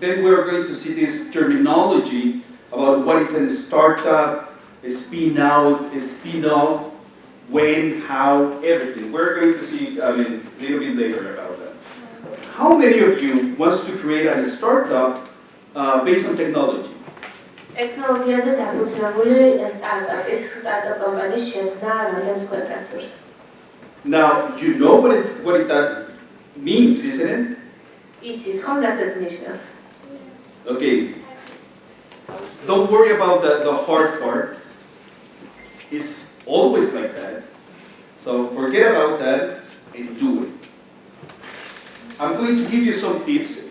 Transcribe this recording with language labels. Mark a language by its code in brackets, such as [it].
[en] Then we're going to see this terminology about what is a startup, a spin out, a spin off, when, how, everything. We're going to see a little bit later about that. How many of you wants to create a startup based on technology? [ka] ტექნოლოგიაზე დაფუძნებული სტარტაპ კომპანიის შექმნა რამდენიმე ქვეყანას. [en] Now, you know what that means, isn't it? [ka] იცით ხომ რასაც ნიშნავს? [en] Okay. Don't worry about the hard part. It's always like that. So forget about that and do it. I'm going to give you some tips.